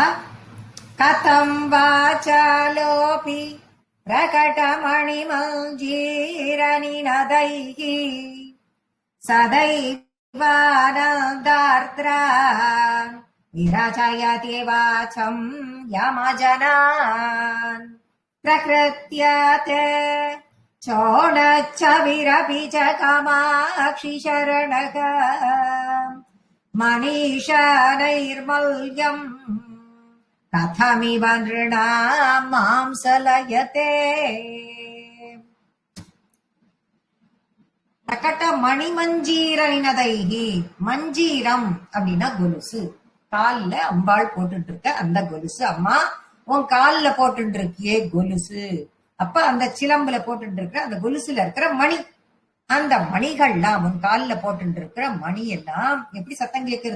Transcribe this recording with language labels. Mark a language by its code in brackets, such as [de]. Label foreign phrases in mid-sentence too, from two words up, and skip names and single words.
[sa] कथं वाचालोऽपि प्रकटमणिमञ्जीरनिनदैः सदैवानन्दार्द्रा विरचयति वाचं यमजनान् प्रकृत्यात् चोणच्छविरपि च कामाक्षि शरणः मनीषा नैर्मल्यम् कथमिव नृणां मांसलयते। प्रकट मणिमञ्जीरनिनदैः. [ta] மஞ்சீரம் அப்படின்னா கொலுசு, கால்ல அம்பாள் போட்டுட்டு இருக்க அந்த கொலுசு. அம்மா உன் கால்ல போட்டு இருக்கியே கொலுசு, அப்ப அந்த சிலம்புல போட்டு இருக்கிற அந்த கொலுசுல இருக்கிற மணி, அந்த மணிகள்லாம் உன் கால்ல போட்டு இருக்கிற மணி எல்லாம் எப்படி சத்தம் கேட்கறது?